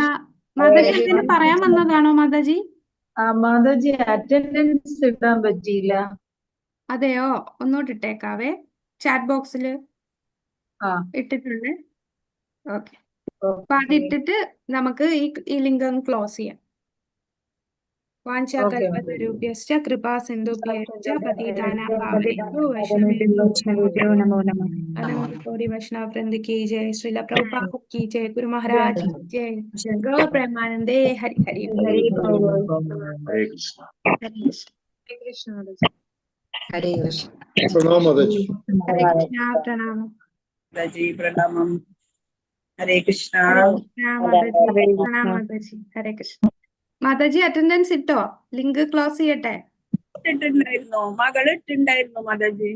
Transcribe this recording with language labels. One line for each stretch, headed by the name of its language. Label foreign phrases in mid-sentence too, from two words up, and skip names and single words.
Malayalam: മാതാജി എന്തിനു പറയാൻ വന്നതാണോ മാതാജി? മാതാജി അറ്റൻഡൻസ് ഇടാൻ പറ്റിയില്ല. അതെയോ? ഒന്നുകൂടി ഇട്ടേക്കാവേ.
English: chat box
Malayalam: ഇട്ടിട്ടുണ്ട്. ഓക്കെ. അപ്പൊ അതിട്ടിട്ട് നമുക്ക് ഈ ലിങ്ക് ഒന്ന് ക്ലോസ് ചെയ്യാം.
Sanskrit: വാഞ്ചാകൽപതരുഭ്യശ്ച കൃപാ സിന്ധുഭ്യശ്ച പതിതാനാം പാവനേഭ്യോ വൈഷ്ണവേഭ്യോ നമോ നമഃ.
Hindi: अनंत कोटि वैष्णव वृंद की जय। श्रील प्रभुपाद की जय। गुरु महाराज की जय।
Bangla: गौ प्रेमानंदे हरि हरि बोल।
Hindi: हरे कृष्ण. हरे कृष्ण.
Malayalam: ഹരേ കൃഷ്ണ. ഹരേ കൃഷ്ണ. പ്രണാമം മാതാജി. ഹരേ കൃഷ്ണ. പ്രണാമം. മാതാജി പ്രണാമം. ഹരേ കൃഷ്ണ. ഹരേ കൃഷ്ണ മാതാജി. പ്രണാമം മാതാജി. ഹരേ കൃഷ്ണ. മാതാജി അറ്റൻഡൻസ് ഇട്ടോ?
English: link close
Malayalam: ചെയ്യട്ടെ? ഇട്ടിട്ടുണ്ടായിരുന്നു, മകള് ഇട്ടുണ്ടായിരുന്നു മാതാജി.